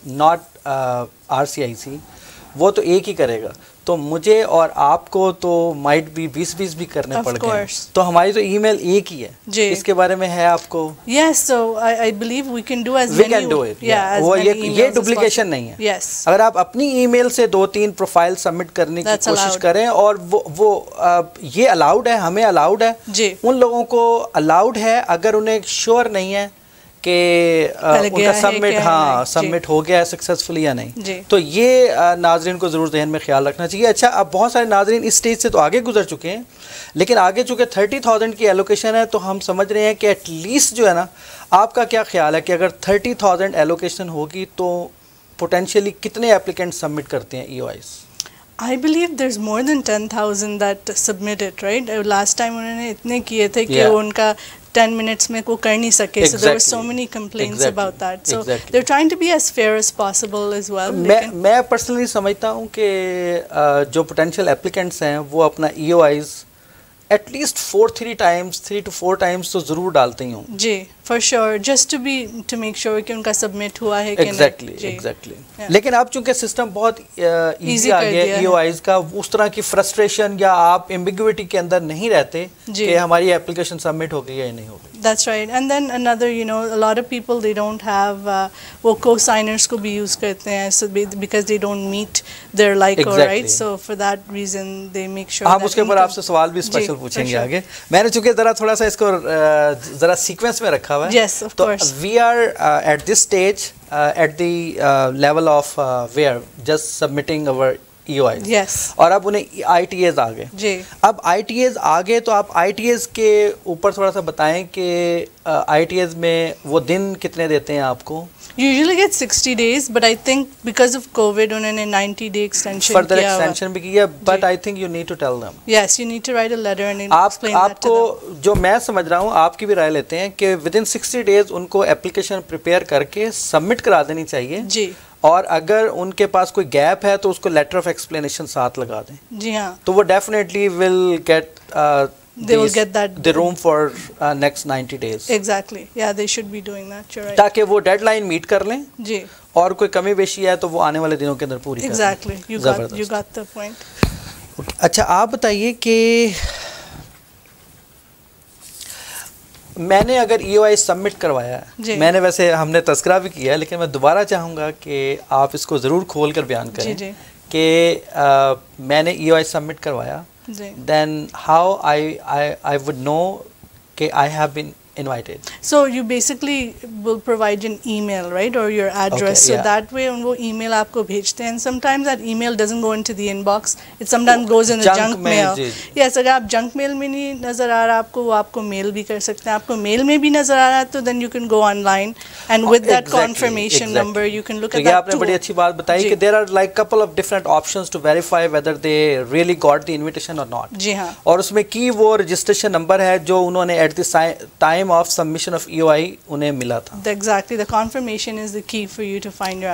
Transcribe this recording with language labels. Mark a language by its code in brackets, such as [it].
[ur] Not RCIC, وہ تو ایک ہی کرے گا تو مجھے اور آپ کو تو مائٹ بھی 20 بھی کرنے پڑ گئے تو ہماری تو ای میل ایک ہی ہے. اس کے بارے میں ہے آپ کو؟ [en] Yes, so I believe we can do as many. We can do it. [ur] وہ یہ ڈپلیکیشن نہیں ہے. [en] Yes. [ur] اگر آپ اپنی ای میل سے 2-3 پروفائل سبمٹ کرنے کی کوشش کریں اور وہ یہ الاؤڈ ہے, ہمیں الاؤڈ ہے, ان لوگوں کو الاؤڈ ہے اگر انہیں شیور نہیں ہے کہ ان کا سبمٹ ہو گیا ہے سکسیزفلی یا نہیں. تو یہ ناظرین کو ضرور ذہن میں خیال رکھنا چاہیے. اچھا اب بہت سارے ناظرین اس سٹیج سے تو آگے گزر چکے ہیں لیکن آگے چونکہ 30,000 کی ایلوکیشن ہے تو ہم سمجھ رہے ہیں کہ ایٹ لیسٹ جو ہے نا, آپ کا کیا خیال ہے کہ اگر 30,000 ایلوکیشن ہوگی تو پوٹینشیلی کتنے اپلیکینٹ سبمٹ کرتے ہیں EOIs؟ [en] I believe there's more than 10,000 that submitted, right? Last time [ur] انہوں نے اتنے کیے تھے کہ ان کا 10 minutes میں کو کر نہیں سکے. [en] So there were so many complaints about that. So they're trying to be as fair as possible as well. [ur] میں پرسنلی سمجھتا ہوں کہ جو [en] potential applicants [ur] ہیں وہ اپنا EOIs at least 3 to 4 times تو ضرور ڈالتے ہی ہوں. جی [en] for sure, just to make sure [ur] کہ ان کا سبمٹ ہوا ہے کہ نہیں. Exactly. لیکن اب چونکہ سسٹم بہت ایزی آ گیا ہے EOIs کا, اس طرح کی فرسٹریشن یا آپ ایمبیگوٹی کے اندر نہیں رہتے کہ ہماری اپلیکیشن سبمٹ ہو گئی یا نہیں ہو گئی. [en] That's right. And then another, a lot of people, they don't have [ur] وہ co-signers کو بھی use کرتے ہیں [en] so because they don't meet their LICO, right? So for that reason they make sure. [ur] ہم اس کے اوپر آپ سے سوال بھی اسپیشل پوچھیں گے آگے. میں نے چونکہ ذرا تھوڑا سا اس کو ذرا سیکوینس میں رکھا ہوا ہے. [en] Yes, of course. So we are at this stage at the level of where just submitting our EOIs, Yes. [ur] اور اب انہیں ITAs آ گئے. جی. اب ITAs آ گئے تو آپ ITAs کے اوپر تھوڑا سا بتائیں کہ ITAs میں وہ دن کتنے دیتے ہیں آپ کو؟ [en] You usually get 60 days, but I think because of COVID [ur] انہوں نے 90-day extension [en] further [ur] کیا ہوا. [en] extension [ur] بھی کیا, [en] but I think you need to tell them. Yes, you need to write a letter and explain that [ur] آپ [en] to them. [ur] کو جو میں سمجھ رہا ہوں آپ کی بھی رائے لیتے ہیں کہ ودن 60 days ان کو اپلیکیشن پریپیئر کر کے سبمٹ کرا دینی چاہیے. جی. اور اگر ان کے پاس کوئی گیپ ہے تو اس کو لیٹر آف ایکسپلینیشن ساتھ لگا دیں. جی ہاں. [en] تو وہ definitely will get They will get that. the room for next 90 days. Exactly. Yeah, they should be doing that. You're right. [ur] تاکہ وہ ڈیڈ لائن میٹ کر لیں جی. اور کوئی کمی بیشی ہے تو وہ آنے والے دنوں کے اندر پوری کر لیں. [en] Exactly. You got the point. [ur] اچھا آپ بتائیے کہ میں نے اگر EOI سبمٹ کروایا ہے, میں نے ویسے ہم نے تذکرہ بھی کیا ہے لیکن میں دوبارہ چاہوں گا کہ آپ اس کو ضرور کھول کر بیان کریں کہ میں نے EOI سبمٹ کروایا, [en] then how I would know [ur] کہ [en] I have been invited. So you basically will provide an email, right, or your address. Okay, so that way [ur] وہ email آپ کو بھیجتے ہیں. [en] And sometimes that email doesn't go into the inbox. It sometimes goes in the junk mail. [ur] Yes, اگر آپ junk mail میں نہیں نظر آ رہا آپ کو, وہ آپ کو میل بھی کر سکتے ہیں. آپ کو میل میں بھی نظر آ رہا ہے تو [en] then you can go online and with that confirmation number you can look at that. [ur] یہ آپ نے بڑی اچھی بات بتائی کہ [en] there are like couple of different options to verify whether they really got the invitation or not. [ur] جی ہاں. اور اس میں کی وہ رجسٹریشن نمبر ہے جو انہوں نے [en] at the time of submission of EOI [ur] انہیں ملا تھا. [en] Exactly, the confirmation is the key for you to find your